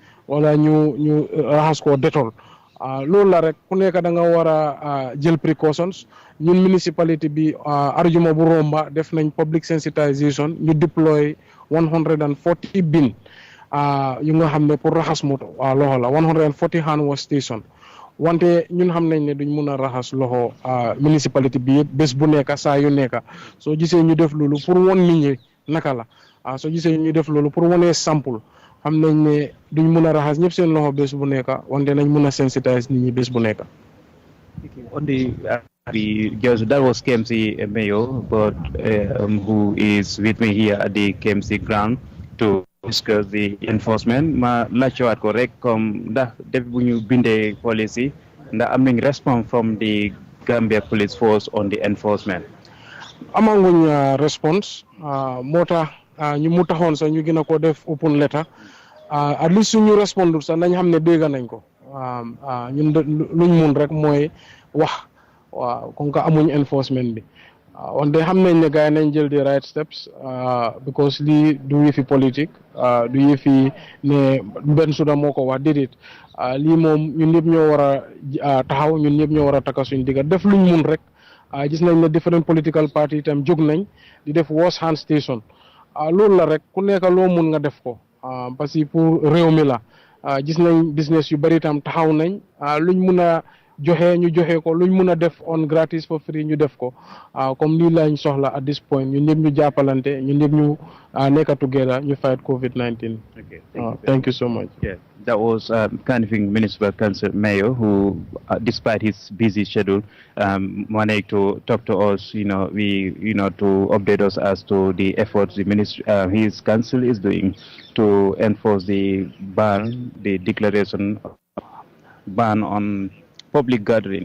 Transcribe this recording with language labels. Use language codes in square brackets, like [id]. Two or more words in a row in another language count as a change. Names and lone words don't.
[wo] wala ñu raxas ko détol loolu la rek ku nekk da nga war a jël précautions ñun municipality bi arjuma bu romba def nañ [en] public sensitization [wo] ñu deploy 140 bin yu nga xam ne pour raxas moto loxo la 140 [en] hand wash station [wo] wante ñun xam nañ ne duñ mun a raxas loxo municipality bi yëpp bés bu nekk saa yu nekk soo gisee ñu def loolu pour won nit ñi naka la soo gisee ñu def loolu pour wonee sample xam nañ ne duñ mun a raxas ñëpp seen loxo bés bu nekk wante nañ mun a sensitize nit ñi bés bu nekk. [en] On that was KMC Mayor, but who is with me here at the KMC ground to discuss the enforcement. [wo] Ma laajtewaat ko rek comme ndax depuis bu ñu bindee policy ndax am nañ [en] response from the Gambia Police Force on the enforcement. [wo] Amanguñ response moo tax ñu mu taxoon sax ñu gën a ko def [en] open letter at least [wo] suñu respondul sax nañ xam ne dégg nañ ko ñun luñ mun rek mooy wax waaw kon ka amuñ enforcement bi wante xam nañ ne gars yi nañ jël [en] the right steps because [wo] lii du yëfi politique du yëfi ne benn suda moo ko wax déedéet lii moom ñun ñëpp ñoo war a taxaw ñun ñëpp ñoo war a takka suñ digga def luñ mun rek gis nañ ne [en] different political party [wo] itam jóg nañ di def [en] wash hand station [wo] loolu la rek ku nekk loo mun nga def ko [fr] parce que pour [wo] réew mi la gis nañ business yu bari itam taxaw nañ luñ mun a joxe ñu joxe ko luñ mun a def on [en] gratis for free [wo] ñu def ko comme lii lañ soxla [en] at this point [wo] ñun ñëpp ñu jàppalante ñun ñëpp ñu nekk together ñu [en] fight COVID-19. Okay, thank you so much. Yeah, that was Kanifing Municipal Council Mayor who, despite his busy schedule, managed to talk to us. To update us as to the efforts the his council is doing to enforce the declaration ban on public gathering.